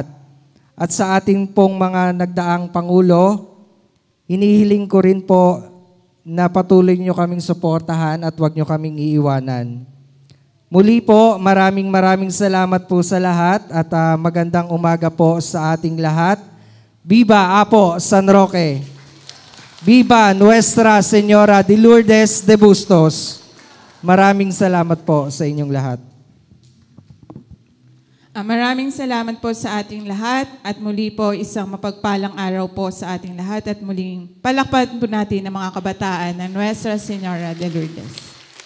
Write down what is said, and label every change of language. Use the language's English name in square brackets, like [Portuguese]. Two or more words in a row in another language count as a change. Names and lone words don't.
[Filipino] At sa ating pong mga nagdaang Pangulo, hinihiling ko rin po na patuloy nyo kaming suportahan at huwag nyo kaming iiwanan. Muli po, maraming salamat po sa lahat at magandang umaga po sa ating lahat. Viva Apo San Roque! Viva Nuestra Señora de Lourdes de Bustos! Maraming salamat po sa inyong lahat. Maraming salamat po sa ating lahat at muli po isang mapagpalang araw po sa ating lahat at muling palakpakan po natin ang mga kabataan ng Nuestra Señora de Lourdes.